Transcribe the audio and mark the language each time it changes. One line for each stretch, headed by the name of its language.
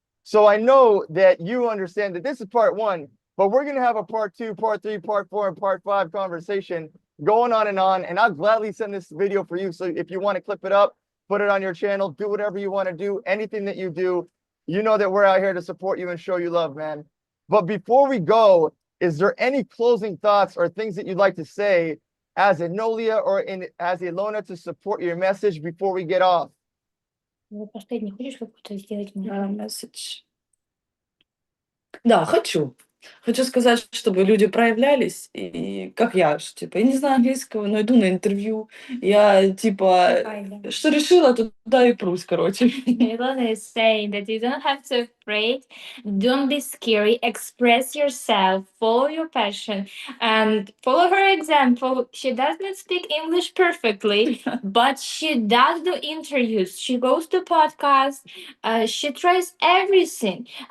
English: So I know that you understand that this is part one, but we're going to have a part two, part three, part four, and part five conversation going on, and I'll gladly send this video for you. So if you want to clip it up, put it on your channel, do whatever you want to do, anything that you do, you know that we're out here to support you and show you love, man. But before we go, is there any closing thoughts or things that you'd like to say as ANOLIA or as Ilona to support your message before we get off?
Russian: Последний хочешь какой-то сделать мне? Message. Да, хочу. Хочу сказать, чтобы люди проявлялись, и как я, типа, я не знаю английского, но иду на интервью, я, типа, что решила, туда и прусь, короче.
English: Ilona is saying that you don't have to afraid, don't be scary, express yourself, follow your passion, and follow her example. She does not speak English perfectly, but she does do interviews. She goes to podcasts. She tries everything.